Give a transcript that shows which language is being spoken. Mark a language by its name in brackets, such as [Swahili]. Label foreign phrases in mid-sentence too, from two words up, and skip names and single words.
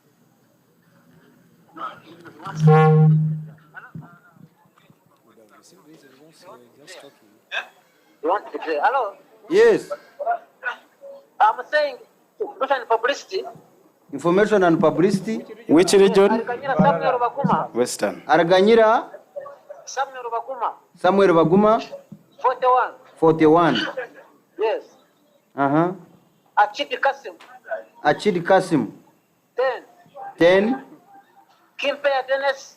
[English] You want to say hello? Yes. I'm saying Information and Publicity. Information and publicity. Which region? Ariganyira Samuel Baguma. Western. Araganyira Samuel Baguma. Samuel Baguma. 41. 41. Yes. Uh-huh. Achidi Kasim. Achid Kasim. 10. 10. Kimpea Dennis.